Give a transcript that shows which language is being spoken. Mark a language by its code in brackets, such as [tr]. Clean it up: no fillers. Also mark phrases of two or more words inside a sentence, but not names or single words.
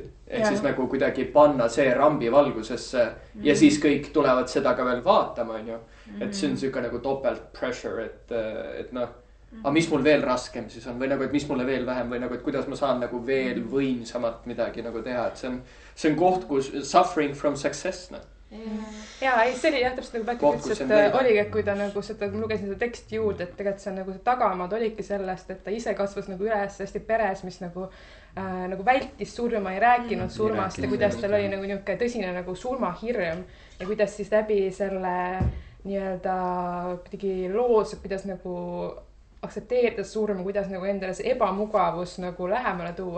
[et] Ehk siis nagu kuidagi panna see rambi valgusesse ja siis kõik tulevad seda ka veel vaatama, on ju. Et see on siuke nagu topelt pressure, et aga mis mul veel raskem siis on või nagu, et mis mulle veel vähem või nagu, et kuidas ma saan nagu veel võimsamat midagi nagu teha, et see on koht, kus [en] suffering from success, [et] ja ei, see oli jah, täpselt nagu Päkki ütles, et oligi, et kui ta nagu seda, ma lugesin seda teksti juurde, et tegelikult see on nagu see tagamaad oligi sellest, et ta ise kasvas nagu üles hästi peres, mis nagu vältis surma, ei rääkinud surmast ja kuidas tal oli nagu niisugune tõsine nagu surmahirm ja kuidas siis läbi selle nii-öelda kuidagi loos, kuidas nagu aktsepteerida surma, kuidas nagu endale see ebamugavus nagu lähemale tuua.